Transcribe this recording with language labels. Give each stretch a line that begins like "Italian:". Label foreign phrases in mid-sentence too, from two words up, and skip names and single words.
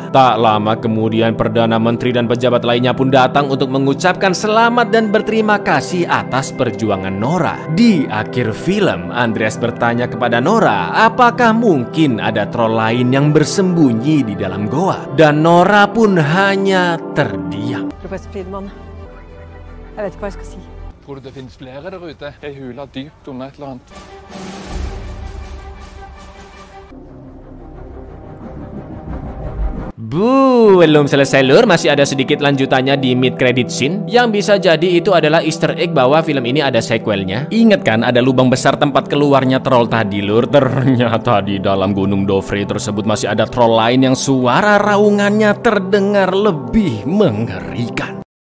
Indonesian: Tak lama kemudian Perdana Menteri dan pejabat lainnya pun datang untuk mengucapkan selamat dan berterima kasih atas perjuangan Nora. Di akhir film, Andreas bertanya kepada Nora apakah mungkin ada troll lain yang bersembunyi di dalam goa. Dan Nora pun hanya terdiam.
Norwegian: Professor Friedman, jeg vet ikke hva jeg skal si. Tror du det finnes flere der ute? Ei hula dypt under et eller annet.
Indonesian: Belum selesai lur, masih ada sedikit lanjutannya di
English: mid credit scene
Indonesian: yang bisa jadi itu adalah
English: easter egg
Indonesian: bahwa film ini ada sequelnya. Ingat kan ada lubang besar tempat keluarnya troll tadi lur? Ternyata di dalam Gunung Dovre tersebut masih ada troll lain yang suara raungannya terdengar lebih mengerikan.